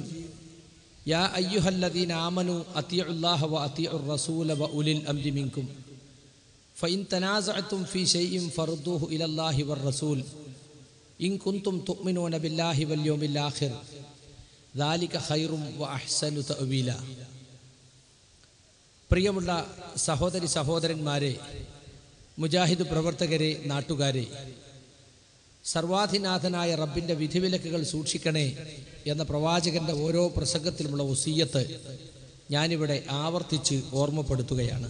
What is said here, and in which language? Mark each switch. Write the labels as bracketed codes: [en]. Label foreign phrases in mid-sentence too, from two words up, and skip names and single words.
[ar] يا أيها الذين آمنوا أطيعوا الله وأطيعوا الرسول وأولي الأمر منكم فإن تنازعتم في شيء فردوه إلى الله والرسول إن كنتم تؤمنون بالله واليوم الآخر ذلك خير وأحسن تأويلا. [ml] പ്രിയമുള്ള സഹോദരി സഹോദരന്മാരെ, മുജാഹിദ് പ്രവർത്തകരെ, നാട്ടുകാരെ, സർവാധിനാഥനായ റബ്ബിൻ്റെ വിധിവിലക്കുകൾ സൂക്ഷിക്കണേ എന്ന പ്രവാചകന്റെ ഓരോ പ്രസംഗത്തിലുമുള്ള വസിയ്യത്ത് ഞാനിവിടെ ആവർത്തിച്ച് ഓർമ്മപ്പെടുത്തുകയാണ്.